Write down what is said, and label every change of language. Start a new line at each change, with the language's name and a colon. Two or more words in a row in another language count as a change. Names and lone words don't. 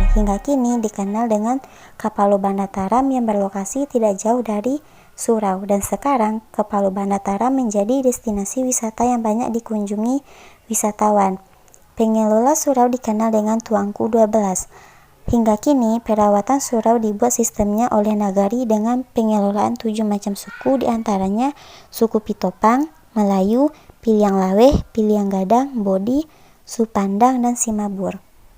Indonesian: Hingga kini dikenal dengan Kapalu Banda Taram yang berlokasi tidak jauh dari surau, dan sekarang Kapalu Banda Taram menjadi destinasi wisata yang banyak dikunjungi wisatawan. Pengelola surau dikenal dengan Tuanku 12. Hingga kini perawatan surau dibuat sistemnya oleh Nagari dengan pengelolaan 7 macam suku, diantaranya suku Pitopang, Melayu, Piliang Laweh, Piliang Gadang, Bodi, Supandang, dan Simabur.